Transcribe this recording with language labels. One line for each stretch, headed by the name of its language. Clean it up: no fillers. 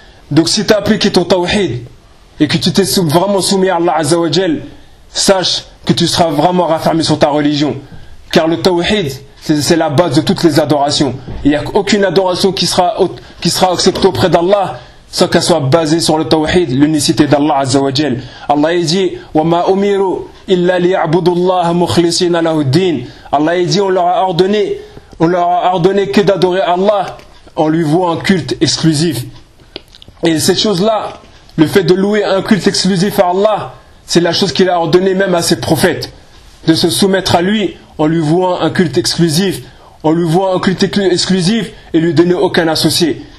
French: Donc si tu as appliqué ton tawhid et que tu t'es vraiment soumis à Allah Azza wa Jal, sache que tu seras vraiment raffermé sur ta religion. Car le tawhid, c'est la base de toutes les adorations. Il n'y a aucune adoration qui sera acceptée auprès d'Allah sans qu'elle soit basée sur le tawhid, l'unicité d'Allah Azza wa Jal.
Arabic: Allah dit: وَمَا أُمِرُوا إِلَّا لِيَعْبُدُوا اللَّهَ مُخْلِصِينَ لَهُ الدِّينَ.
French: Allah dit: on leur a ordonné que d'adorer Allah en lui vouant un culte exclusif. Et cette chose-là, le fait de louer un culte exclusif à Allah, c'est la chose qu'il a ordonné même à ses prophètes, de se soumettre à lui en lui vouant un culte exclusif, en lui vouant un culte exclusif et lui donner aucun associé.